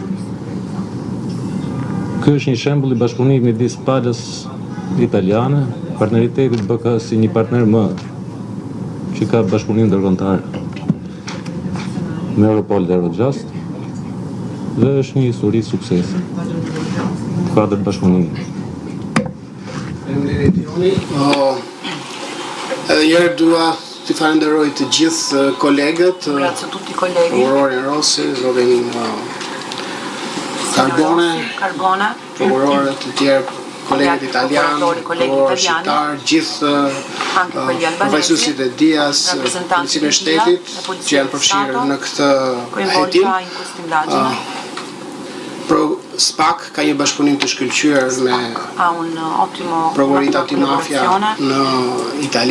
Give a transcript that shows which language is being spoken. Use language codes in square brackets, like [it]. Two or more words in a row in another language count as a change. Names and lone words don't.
[sq] Ky është një shembull i bashkëpunimit midis palës italiane, partneritetit BK si një partner më që ka bashkëpunim ndërkombëtar me Europol dhe Eurojust dhe është një histori suksesi. Kuadër bashkëpunimit. Faleminderit Joni. Edhe njëherë dua të falenderoj të gjithë kolegët, [it] Grazie a tutti i colleghi. [sq] prokurorin Rossi, Robin Carbone, prokurorët të tjerë, kolegët italianë, prokurorë shqiptar, gjithë profesionistit e Dias, policinë e shtetit që janë përfshirë në këtë hetim. SPAK ka një bashkëpunim të shkëlqyer me Prokurorit Antimafia në Itali.